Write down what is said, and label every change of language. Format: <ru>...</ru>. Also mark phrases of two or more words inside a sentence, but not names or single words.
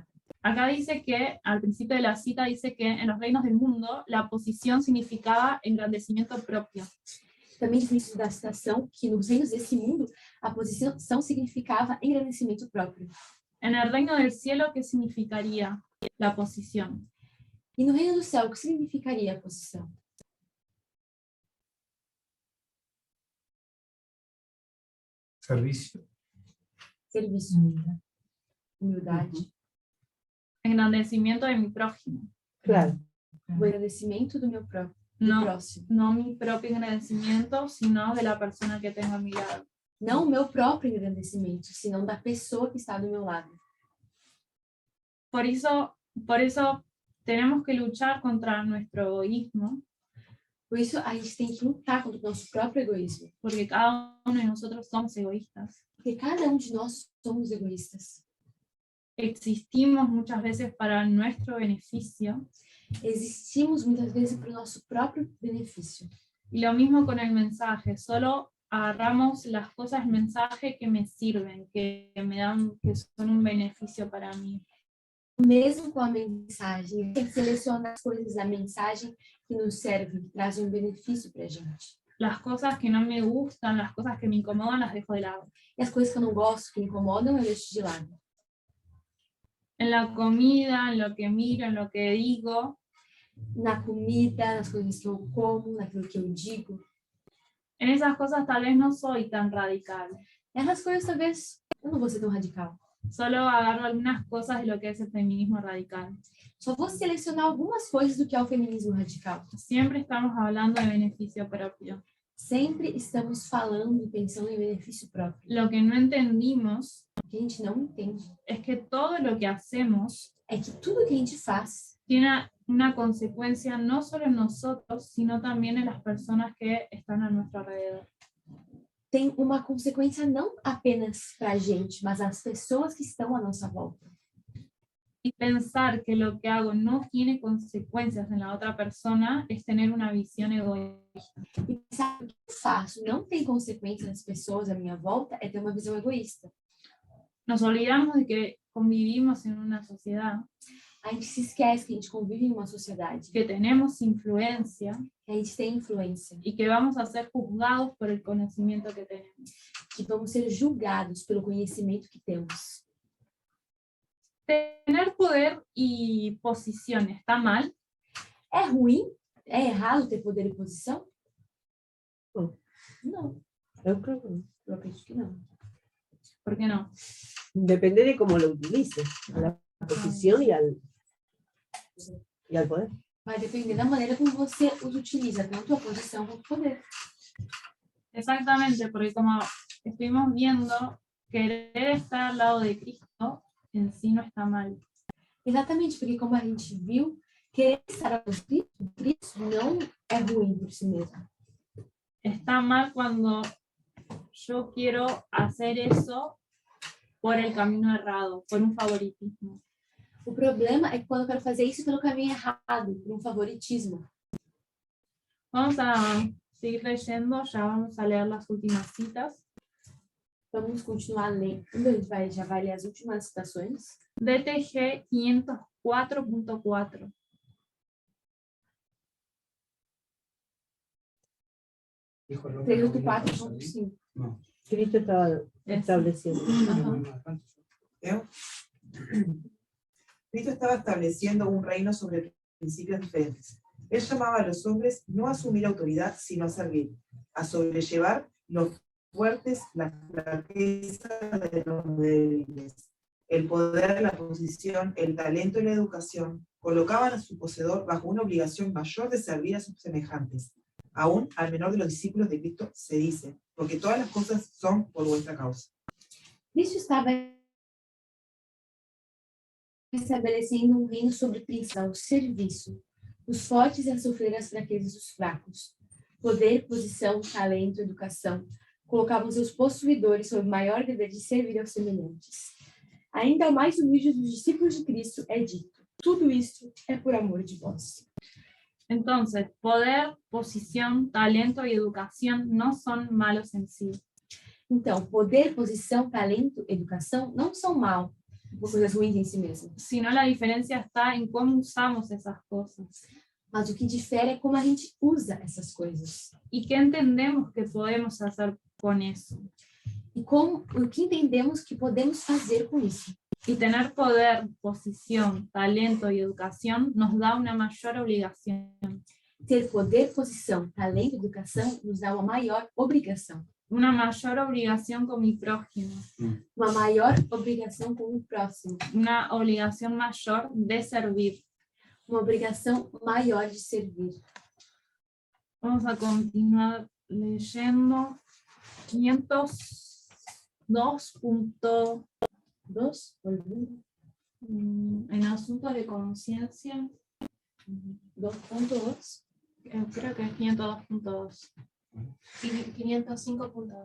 <es>Acá dice que, al principio de la cita, dice que en los reinos del mundo la posición significaba engrandecimiento propio.</es> <pt>Também diz no início da citação que nos reinos desse mundo a posição significava engrandecimento próprio.</pt> <es>En el reino del cielo, ¿qué significaría la posición?</es> <pt>E no reino do céu, o que significaria a posição?</pt> <es>Servicio.</es> <pt>Serviço, humildade,</pt> <es>Engrandecimiento de mi prójimo. Claro.</es> <pt>o engrandecimento do meu próprio, do</pt> <es>No, próximo. no mi propio engrandecimiento, sino de la persona que tengo a mi lado.</es> <pt>Não o meu próprio engrandecimento, senão da pessoa que está do meu lado.</pt> <es>Por eso tenemos que luchar contra nuestro egoísmo,</es> <pt>Por isso, a gente tem que lutar contra o nosso próprio egoísmo.</pt> <es>porque cada uno de nosotros somos egoístas.</es> <pt>Porque cada de nós somos egoístas.</pt> <es>Existimos muchas veces para nuestro beneficio,</es> <pt>Existimos muitas vezes para o nosso próprio benefício.</pt> <es>y lo mismo con el mensaje, solo agarramos las cosas del mensaje que me sirven, que son un beneficio para mí.</es> <pt>Mesmo com a mensagem, tem que selecionar as coisas da mensagem que nos servem, que trazem um benefício para a gente.</pt> <es>Las cosas que no me gustan, las cosas que me incomodan, las dejo de lado.</es> <pt>E as coisas que eu não gosto, que incomodam, eu deixo de lado.</pt> <es>En la comida, en lo que miro, en lo que digo,</es> <pt>Na comida, nas coisas que eu como, naquilo que eu digo.</pt> <es>en esas cosas tal vez no soy tan radical.</es> <pt>Essas coisas, talvez, eu não vou ser tão radical.</pt> <es>Solo agarro algunas cosas de lo que es el feminismo radical.</es> <pt>Só vou selecionar algumas coisas do que é o feminismo radical.</pt> <es>Siempre estamos hablando de beneficio propio.</es> <pt>Sempre estamos falando e pensando em benefício próprio.</pt> <es>Lo que no entendimos</es> <pt>O que a gente não entende</pt> <es>es que todo lo que hacemos</es> <pt>é que tudo que a gente faz</pt> <es>tiene una consecuencia no solo en nosotros, sino también en las personas que están a nuestro alrededor.</es> <pt>tem uma consequência não apenas para a gente, mas as pessoas que estão à nossa volta.</pt> <es>Y pensar que lo que hago no tiene consecuencias en la otra persona es tener una visión egoísta.</es> <pt>E pensar que o que eu faço não tem consequência nas pessoas à minha volta é ter uma visão egoísta.</pt> <es>Nos olvidamos de que convivimos en una sociedad,</es> <pt>A gente se esquece que a gente convive em uma sociedade,</pt> <es>que tenemos influencia</es> <pt>que a gente tem influência,</pt> <es>y que vamos a ser juzgados por el conocimiento que tenemos.</es> <pt>que vamos ser julgados pelo conhecimento que temos.</pt> <es>Tener poder y posición está mal.</es> <pt>É ruim? É errado ter poder e posição? Não. Não,</pt> <es>Eu creo que no.</es> <pt>eu acredito que não.</pt> <es>¿Por qué no? Depende de cómo lo utilices, a la posición y al poder.</es> <pt>Vai depender da maneira como você os utiliza, tanto a posição quanto o poder.</pt> <es>Exactamente, porque como estuvimos viendo, querer estar al lado de Cristo en sí no está mal.</es> <pt>Exatamente, porque como a gente viu, querer estar ao Cristo não é ruim por si mesmo.</pt> <es>Está mal cuando yo quiero hacer eso por el camino errado, por un favoritismo.</es> <pt>O problema é que quando eu quero fazer isso pelo caminho errado, por um favoritismo.</pt> <es>Vamos a seguir leyendo, ya vamos a leer las últimas citas.</es> <pt>Vamos continuar lendo, a gente já vai ler as últimas citações.</pt> <es>DTG 504.4. Dijo el 384.5. No. Cristo estaba estableciendo. ¿Leo? Cristo estaba estableciendo un reino sobre principios diferentes. Él llamaba a los hombres no a asumir autoridad, sino a servir, a sobrellevar los fuertes, la flaqueza de los débiles. El poder, la posición, el talento y la educación colocaban a su poseedor bajo una obligación mayor de servir a sus semejantes. Aún al menor de los discípulos de Cristo se dice, porque todas las cosas son por vuestra causa.</es> <pt>Cristo estava estabelecendo reino sobre o serviço, os fortes a sofrer as fraquezas dos fracos. Poder, posição, talento, educação colocavam seus possuidores sob o maior dever de servir aos semelhantes. Ainda ao mais humilde dos discípulos de Cristo é dito, tudo isso é por amor de vós.</pt> <es>Entonces, poder, posición, talento y educación no son malos en sí.</es> <pt>Então, poder, posição, talento, educação não são mal, coisas ruins em si mesmas.</pt> <es>Sino la diferencia está en cómo usamos esas cosas.</es> <pt>Mas o que difere é como a gente usa essas coisas.</pt> <es>¿Y qué entendemos que podemos hacer con eso?</es> <pt>E como, o que entendemos que podemos fazer com isso.</pt> <es>Y tener poder, posición, talento y educación nos da una mayor obligación.</es> <pt>Ter poder, posição, talento, educação nos dá uma maior obrigação.</pt> <es>Una mayor obligación con mi prójimo.</es> <pt>Uma maior obrigação com o próximo.</pt> <es>Una obligación mayor de servir.</es> <pt>Uma obrigação maior de servir.</pt> <es>Vamos a continuar leyendo 502.2 en asuntos de conciencia. 2.2. Creo que es 502.2. 505.2</es>